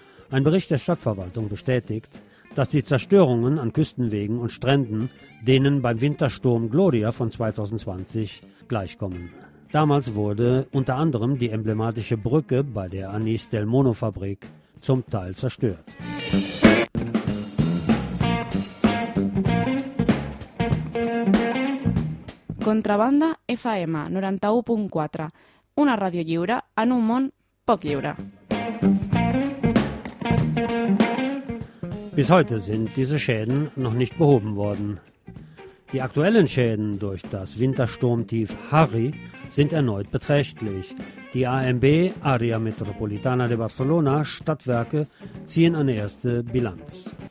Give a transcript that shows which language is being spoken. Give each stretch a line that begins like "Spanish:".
German: Ein Bericht der Stadtverwaltung bestätigt, dass die Zerstörungen an Küstenwegen und Stränden denen beim Wintersturm Gloria von 2020 gleichkommen. Damals wurde unter anderem die emblematische Brücke bei der Anis del Mono Fabrik zum Teil zerstört.
Catalan: Contrabanda FM 91.4, una radio lliure en un món poc lliure.
German: Bis heute sind diese Schäden noch nicht behoben worden. Die aktuellen Schäden durch das Wintersturmtief Harry sind erneut beträchtlich. Die AMB, Area Metropolitana de Barcelona, Stadtwerke ziehen eine erste Bilanz.